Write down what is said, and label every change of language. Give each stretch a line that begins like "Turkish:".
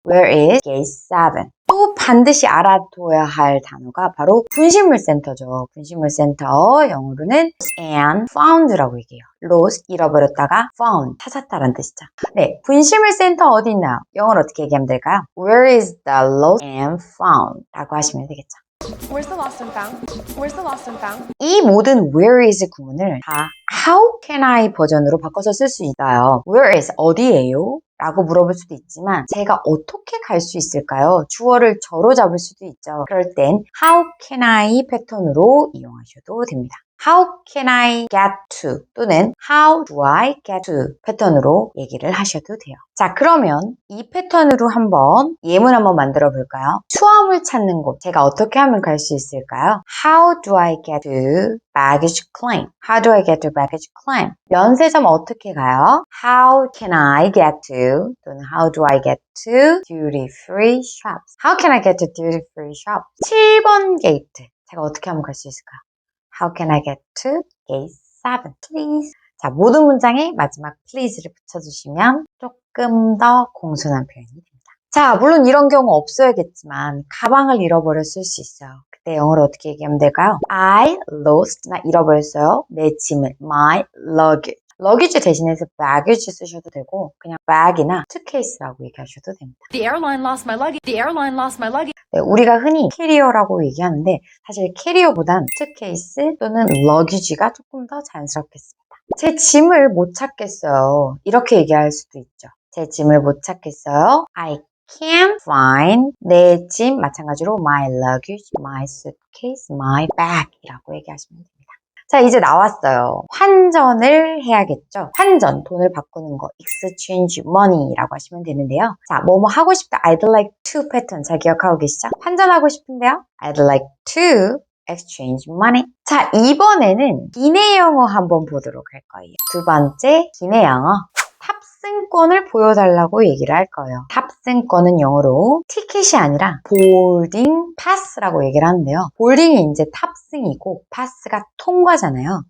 English: Where is gate 7?
Korean: 또 반드시 알아둬야 할 단어가 바로 분실물 센터죠. 분실물 센터 영어로는
English: lost and found
Korean: 라고 얘기해요. lost, 잃어버렸다가 found, 찾았다라는 뜻이죠. 네, 분실물 센터 어디 있나요? 영어로 어떻게 얘기하면 될까요?
English: Where is the lost and found?
Korean: 라고 하시면 되겠죠.
English: Where's the lost and found? Where's the lost and found?
Korean: 이 모든
English: where is
Korean: 구문을 다
English: how can I
Korean: 버전으로 바꿔서 쓸 수 있어요.
English: Where is
Korean: 어디예요? 라고 물어볼 수도 있지만 제가 어떻게 갈 수 있을까요? 주어를 저로 잡을 수도 있죠. 그럴 땐
English: how can I
Korean: 패턴으로 이용하셔도 됩니다.
English: How can I get to 또는 How do I get to
Korean: 패턴으로 얘기를 하셔도 돼요. 자, 그러면 이 패턴으로 한번 예문 한번 만들어 볼까요? 수화물 찾는 곳 제가 어떻게 하면 갈 수 있을까요?
English: How do I get to baggage claim? How do I get to baggage claim?
Korean: 면세점 어떻게 가요?
English: How can I get to 또는 How do I get to duty free shops? How can I get to duty free shops?
Korean: 7번 게이트 제가 어떻게 하면 갈 수 있을까요?
English: How can I get to gate 7, please?
Korean: 자, 모든 문장에 마지막 please를 붙여주시면 조금 더 공손한 표현이 됩니다. 자, 물론 이런 경우 없어야겠지만 가방을 잃어버렸을 수 있어요. 그때 영어로 어떻게 얘기하면 될까요?
English: I lost,
Korean: 나 잃어버렸어요. 내 짐을,
English: my luggage.
Korean: 러기지 대신해서 baggage 쓰셔도 되고 그냥 bag이나 suitcase라고 얘기하셔도 됩니다.
English: The airline lost my luggage. The airline lost my luggage.
Korean: 네, 우리가 흔히 캐리어라고 얘기하는데 사실 캐리어보단 suitcase 또는 luggage가 조금 더 자연스럽겠습니다. 제 짐을 못 찾겠어요. 이렇게 얘기할 수도 있죠. 제 짐을 못 찾겠어요.
English: I can't find
Korean: 내 짐 마찬가지로
English: my luggage, my suitcase, my bag
Korean: 이라고 얘기하시면 됩니다. 자, 이제 나왔어요. 환전을 해야겠죠. 환전, 돈을 바꾸는 거,
English: exchange money
Korean: 라고 하시면 되는데요. 자, 뭐뭐 하고 싶다.
English: I'd like to
Korean: 패턴 잘 기억하고 계시죠? 환전하고 싶은데요.
English: I'd like to exchange money.
Korean: 자, 이번에는 기내 영어 한번 보도록 할 거예요. 두 번째, 기내 영어. 탑승권을 보여달라고 얘기를 할 거예요. 탑승권은 영어로 티켓이 아니라 보딩 패스라고 얘기를 하는데요. 보딩이 이제 탑승이고 패스가 통과잖아요.